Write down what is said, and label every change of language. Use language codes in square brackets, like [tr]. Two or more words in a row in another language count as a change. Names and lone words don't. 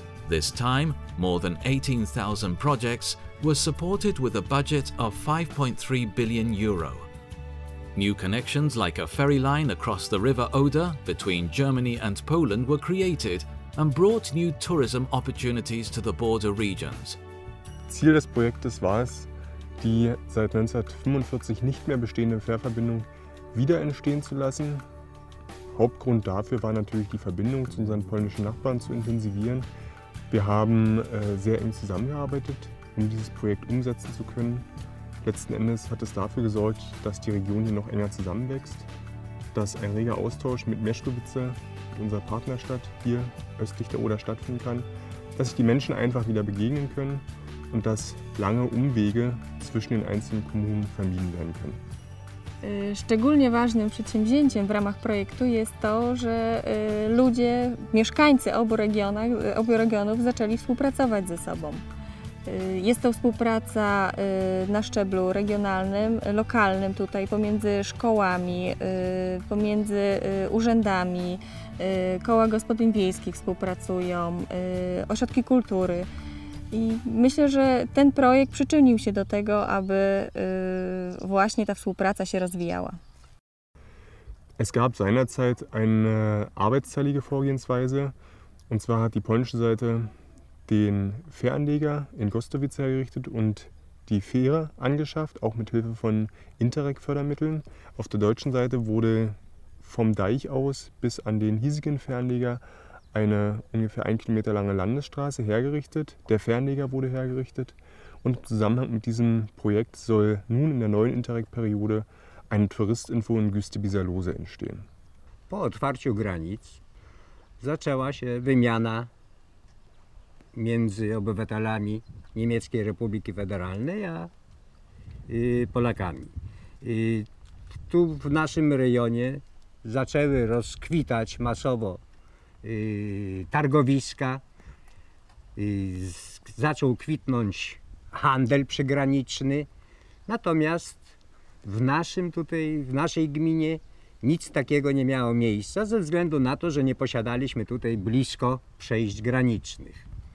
[en] This time, more than 18,000 projects were supported with a budget of 5.3 billion euro. New connections like a ferry line across the River Oder between Germany and Poland were created and brought new tourism opportunities to the border regions. [de] Ziel des Projektes war es, die seit 1945 nicht mehr bestehende Fährverbindung wieder entstehen zu lassen. Hauptgrund dafür war natürlich die Verbindung zu unseren polnischen Nachbarn zu intensivieren. Wir haben sehr eng zusammengearbeitet, um dieses Projekt umsetzen zu können. Letzten Endes hat es dafür gesorgt, dass die Region hier noch enger zusammenwächst, dass ein reger Austausch mit Mieszkowice, mit unserer Partnerstadt hier östlich der Oder stattfinden kann, dass sich die Menschen einfach wieder begegnen können und dass lange Umwege zwischen den einzelnen Kommunen vermieden werden können. [pl] Szczególnie ważnym przedsięwzięciem w ramach projektu jest to, że ludzie, mieszkańcy obu regionów zaczęli współpracować ze sobą. Jest to współpraca na szczeblu regionalnym, lokalnym tutaj, pomiędzy szkołami, pomiędzy urzędami, koła gospodyń wiejskich współpracują, ośrodki kultury. I myślę, że ten projekt przyczynił się do tego, aby właśnie ta współpraca się rozwijała. [de] Es gab seinerzeit eine arbeitsteilige Vorgehensweise, und zwar hat die polnische Seite den Fähranleger in Gostowice hergerichtet und die Fähre angeschafft, auch mit Hilfe von Interreg-Fördermitteln. Auf der deutschen Seite wurde vom Deich aus bis an den hiesigen Fähranleger eine ungefähr 1 Kilometer lange Landesstraße hergerichtet. Der Fähranleger wurde hergerichtet, und im Zusammenhang mit diesem Projekt soll nun in der neuen Interreg-Periode eine Touristinfo in Güste-Bisalose entstehen. [pl] Po otwarciu granic zaczęła się wymiana między obywatelami Niemieckiej Republiki Federalnej a Polakami. Tu w naszym rejonie zaczęły rozkwitać masowo targowiska, zaczął kwitnąć handel przygraniczny, natomiast w naszej gminie nic takiego nie miało miejsca ze względu na to, że nie posiadaliśmy tutaj blisko przejść granicznych.